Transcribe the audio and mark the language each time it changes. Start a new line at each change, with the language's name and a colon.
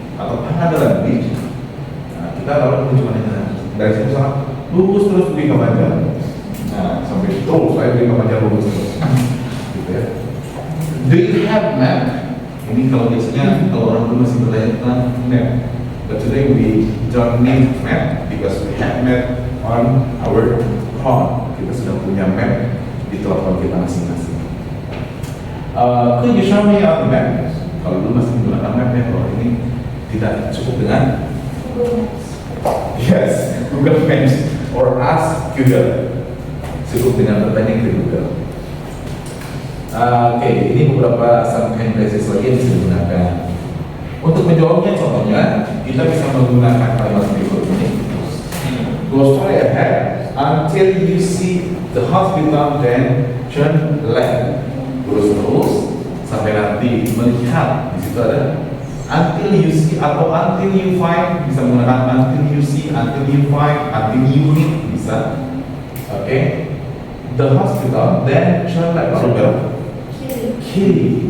Indonesian: Atau mana adalah beach? Nah, kita kalau cuma dari situ sama lurus terus pergi ke Banjar. Nah, sampai itu saya pergi ke Banjar lurus terus. Gitu ya.
English: Do you have map?
Indonesian: Ini kalau biasanya kalau orang dulu masih bertanya tentang map.
English: But today we don't need map because we have map on our phone.
Indonesian: Kita sudah punya map di telepon kita masing-masing.
English: Could you show me on the map?
Indonesian: Kalau dulu masih menggunakan map ya, kalau ini tidak cukup dengan yes, Google Maps
English: or ask Google.
Indonesian: Cukup dengan bertanya ke Google. Oke, ini beberapa
English: sometimes phrases
Indonesian: lagi yang bisa digunakan. Untuk menjawabnya, contohnya kita bisa menggunakan kalimat berikut ini.
English: Go straight ahead until you see the hospital, then turn left.
Indonesian: Terus sampai nanti melihat. Di situ ada
English: until you see
Indonesian: atau
English: until you find,
Indonesian: bisa menggunakan
English: until you see, until you find, until you meet, bisa. Oke. The hospital, then turn left,
Indonesian: baru belok kiri.